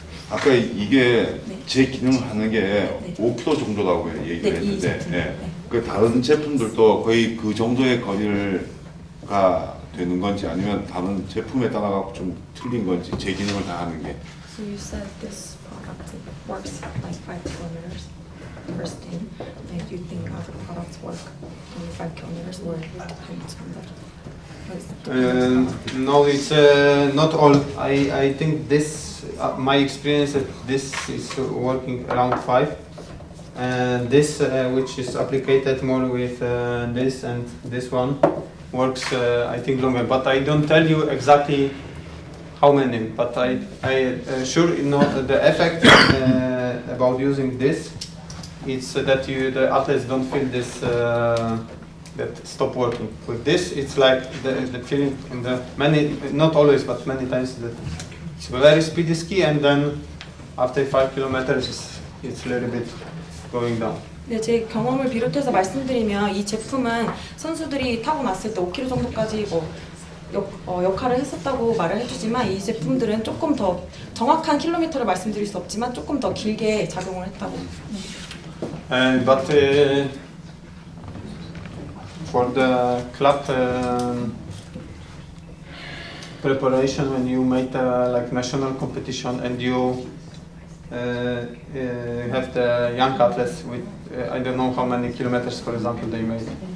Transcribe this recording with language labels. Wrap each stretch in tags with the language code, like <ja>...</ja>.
<ko>아까 이게 네. 제 기능을 하는 게 네. 5km 정도라고 얘기를 네, 이 했는데 제품. 예. 네. 그 다른 제품들도 거의 그 정도의 거리가 되는 건지 아니면 다른 제품에 따라 좀 틀린 건지 제 기능을 다 하는 게</ko> <en>So you said this product works like 5 kilometers per spin. And you think other products work 25 kilometers or it depends on that? No, it's not all. I think this, my experience that this is working around 5. And this, which is applied more with this and this one, works I think longer. But I don't tell you exactly how many. But I sure know the effect about using this. It's that the athletes don't feel this that stop working. With this, it's like the feeling in the many, not always, but many times that it's a very speedy ski, and then after 5 kilometers, it's a little bit going down.</en> <ko>네, 제 경험을 비롯해서 말씀드리면 이 제품은 선수들이 타고 났을 때 5km 정도까지 역할을 했었다고 말을 해주지만 이 제품들은 조금 더 정확한 킬로미터를 말씀드릴 수 없지만 조금 더 길게 작용을 했다고.</ko> <en>But for the club preparation, when you make like national competition and you have the young athletes with I don't know how many kilometers, for example, they made.</en>